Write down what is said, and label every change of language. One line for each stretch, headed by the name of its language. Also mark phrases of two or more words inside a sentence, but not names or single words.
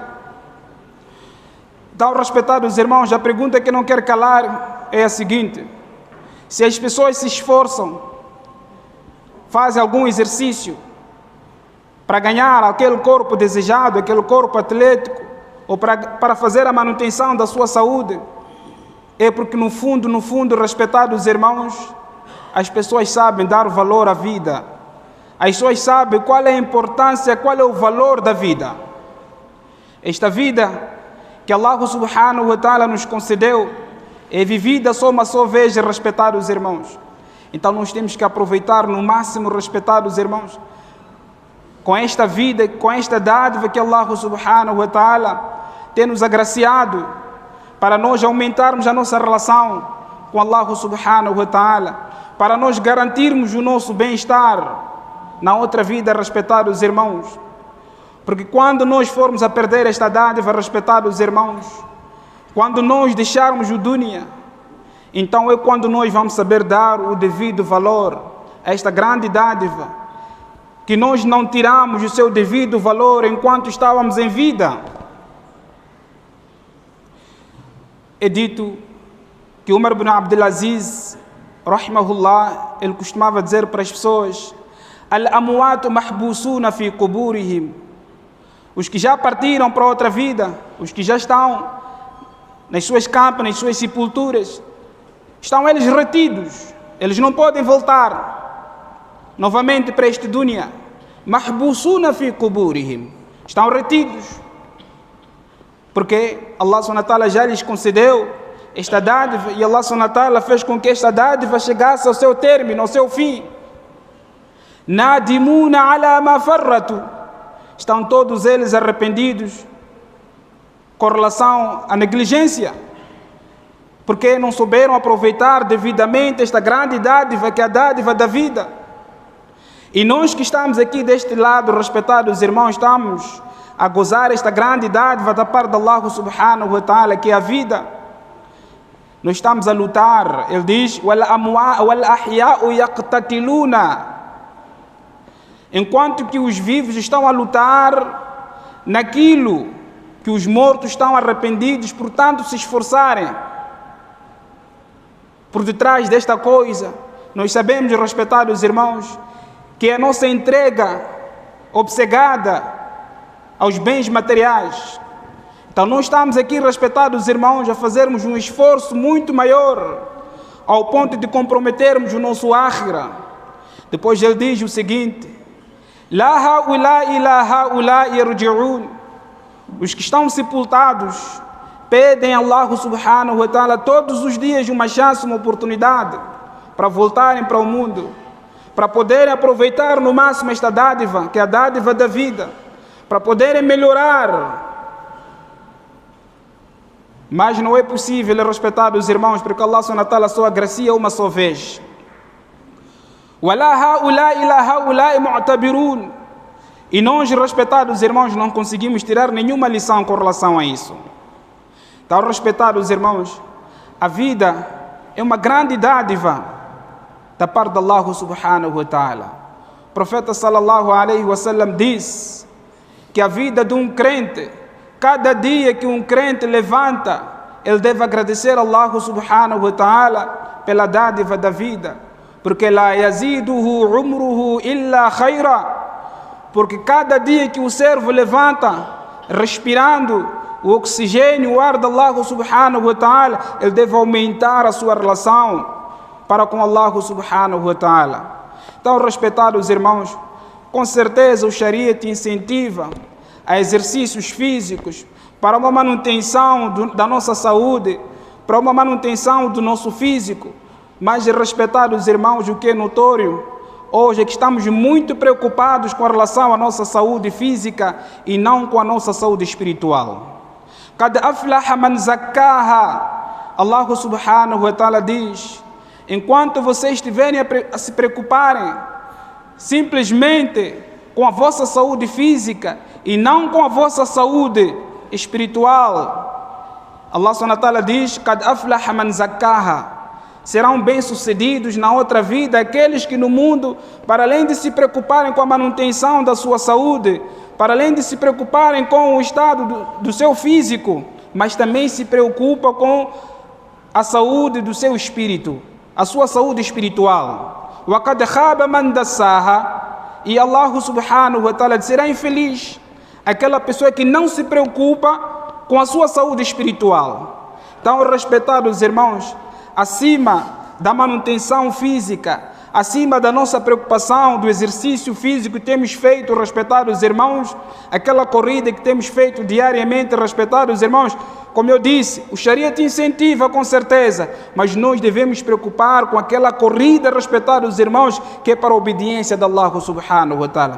Portuguese: Então, respeitados irmãos, a pergunta que não quero calar é a seguinte: se as pessoas se esforçam, fazem algum exercício para ganhar aquele corpo desejado, aquele corpo atlético, ou para fazer a manutenção da sua saúde, é porque no fundo, respeitados irmãos, as pessoas sabem dar valor à vida. As pessoas sabem qual é a importância, qual é o valor da vida. Esta vida que
Arabic: الله سبحانه وتعالى
Portuguese: nos concedeu é vivida só uma só vez, respeitados irmãos. Então nós temos que aproveitar no máximo, respeitados irmãos, com esta vida, com esta dádiva que
Arabic: الله سبحانه وتعالى
Portuguese: tem nos agraciado, para nós aumentarmos a nossa relação com
Arabic: الله سبحانه وتعالى,
Portuguese: para nós garantirmos o nosso bem-estar na outra vida, respeitados irmãos. Porque quando nós formos a perder esta dádiva, respeitados irmãos, quando nós deixarmos o dunya, então é quando nós vamos saber dar o devido valor a esta grande dádiva, que nós não tiramos o seu devido valor enquanto estávamos em vida. É dito que Umar ibn Abdul Aziz, rahimahullah, ele costumava dizer para as pessoas:
Arabic: الأموات محبوسون في قبورهم.
Portuguese: Os que já partiram para outra vida, os que já estão nas suas campas, nas suas sepulturas, estão eles retidos, eles não podem voltar novamente para este dunya.
Arabic: محبوسون في قبورهم,
Portuguese: estão retidos, porque
Arabic: الله سبحانه وتعالى
Portuguese: já lhes concedeu esta dádiva, e
Arabic: الله سبحانه وتعالى
Portuguese: fez com que esta dádiva chegasse ao seu término, ao seu fim.
Arabic: نادمون على ما فرطوا,
Portuguese: estão todos eles arrependidos com relação à negligência, porque não souberam aproveitar devidamente esta grande dádiva, que é a dádiva da vida. E nós que estamos aqui deste lado, respetados irmãos, estamos a gozar esta grande dádiva da parte de
Arabic: الله سبحانه وتعالى,
Portuguese: que é a vida. Nós estamos a lutar. Ele diz:
Arabic: والأحياء يقتتلون,
Portuguese: enquanto que os vivos estão a lutar naquilo que os mortos estão arrependidos, portanto se esforçarem. Por detrás desta coisa, nós sabemos, respetados irmãos, que a nossa entrega obcecada aos bens materiais. Então nós estamos aqui, respetados irmãos, a fazermos um esforço muito maior, ao ponto de comprometermos o nosso akhira. Depois ele diz o seguinte:
Arabic: لا هؤلاء لا هؤلاء يرجعون,
Portuguese: os que estão sepultados pedem a
Arabic: الله سبحانه وتعالى
Portuguese: todos os dias uma chance, uma oportunidade para voltarem para o mundo, para poderem aproveitar no máximo esta dádiva, que é a dádiva da vida, para poderem melhorar. Mas não é possível, respetados irmãos, porque
Arabic: الله سبحانه وتعالى
Portuguese: só agracia uma só vez. E nós, respetados irmãos, não conseguimos tirar nenhuma lição com relação a isso. Então, respetados irmãos, a vida é uma grande dádiva da parte de
Arabic: الله سبحانه وتعالى.
Portuguese: O profeta
Arabic: صلى الله عليه وسلم
Portuguese: diz que a vida de um crente, cada dia que um crente levanta, ele deve agradecer a
Arabic: الله سبحانه وتعالى
Portuguese: pela dádiva da vida, porque
Arabic: لا يزيده عمره إلا خيرا,
Portuguese: porque cada dia que o servo levanta, respirando o oxigênio, o ar de
Arabic: الله سبحانه وتعالى,
Portuguese: ele deve aumentar a sua relação para com
Arabic: الله سبحانه وتعالى.
Portuguese: Então, respetados irmãos, com certeza o Sharia te incentiva a exercícios físicos para uma manutenção da nossa saúde, para uma manutenção do nosso físico. Mas, respetados irmãos, o que é notório hoje é que estamos muito preocupados com relação à nossa saúde física e não com a nossa saúde espiritual.
Arabic: قد أفلح من زكاها, الله سبحانه وتعالى
Portuguese: diz: enquanto vocês estiverem a se preocuparem simplesmente com a vossa saúde física e não com a vossa saúde espiritual,
Arabic: الله سبحانه وتعالى
Portuguese: diz:
Arabic: قد أفلح من زكاها,
Portuguese: serão bem-sucedidos na outra vida aqueles que no mundo, para além de se preocuparem com a manutenção da sua saúde, para além de se preocuparem com o estado do seu físico, mas também se preocupa com a saúde do seu espírito, a sua saúde espiritual.
Arabic: وقد خاب من دساها,
Portuguese: e
Arabic: الله سبحانه وتعالى
Portuguese: será infeliz aquela pessoa que não se preocupa com a sua saúde espiritual. Então, respetados irmãos, acima da manutenção física, acima da nossa preocupação do exercício físico que temos feito, respetados irmãos, aquela corrida que temos feito diariamente, respetados irmãos, como eu disse, o Sharia te incentiva com certeza, mas nós devemos preocupar com aquela corrida, respetados irmãos, que é para a obediência de
Arabic: الله سبحانه وتعالى.